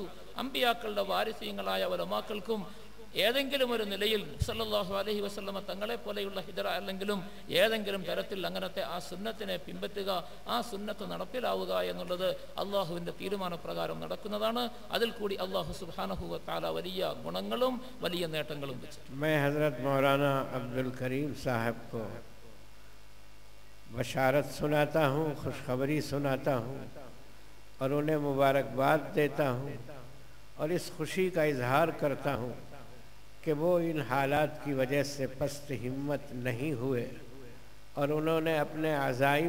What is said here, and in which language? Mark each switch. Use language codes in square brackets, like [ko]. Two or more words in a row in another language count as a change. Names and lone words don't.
[ml] അമ്പിയാക്കളുടെ വാരിസ്യങ്ങളായ ഉലമാക്കൾക്കും ഏതെങ്കിലും ഒരു നിലയിൽ [ar] صلى الله عليه وسلم [ml] തങ്ങളെ പോലെയുള്ള ഹിജറ അല്ലെങ്കിലും ഏതെങ്കിലും തരത്തിൽ അങ്ങനത്തെ ആ സുന്നത്തിനെ പിൻപറ്റുക, ആ സുന്നത്ത് നടപ്പിലാവുക എന്നുള്ളത് അള്ളാഹുവിൻ്റെ തീരുമാനപ്രകാരം നടക്കുന്നതാണ്. അതിൽ കൂടി അള്ളാഹു [ar] سبحانه وتعالى [ml] വലിയ ഗുണങ്ങളും വലിയ നേട്ടങ്ങളും വെച്ചു. [hi] मैं हज़रत मौलाना अब्दुल करीम साहब को बशारत सुनाता हूँ, खुशखबरी सुनाता हूँ और उन्हें मुबारकबाद देता हूँ और इस खुशी का इजहार करता हूँ कि वो इन हालात की वजह से पस्त हिम्मत नहीं हुए और उन्होंने अपने अज़ाइम